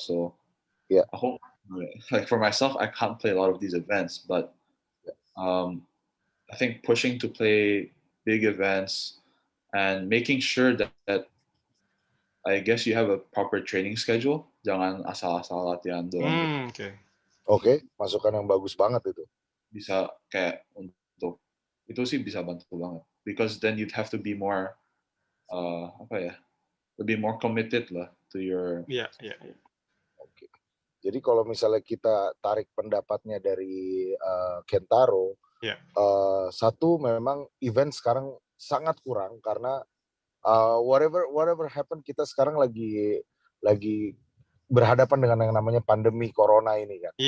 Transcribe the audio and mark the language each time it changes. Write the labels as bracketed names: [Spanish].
[English] So I hope, like for myself, I can't play a lot of these events. But I think pushing to play big events and making sure that I guess you have a proper training schedule. [Indonesian] Jangan asal-asal latihan doang. Oke, masukan yang bagus banget itu. Bisa kayak untuk itu sih bisa bantu banget. [English] Because then you'd have to be more [Indonesian] lebih [English] more committed lah to your. [Indonesian] Oke. Jadi kalau misalnya kita tarik pendapatnya dari Kentaro, satu memang event sekarang sangat kurang karena [English] whatever happen, [Indonesian] kita sekarang lagi berhadapan dengan yang namanya pandemi corona ini kan.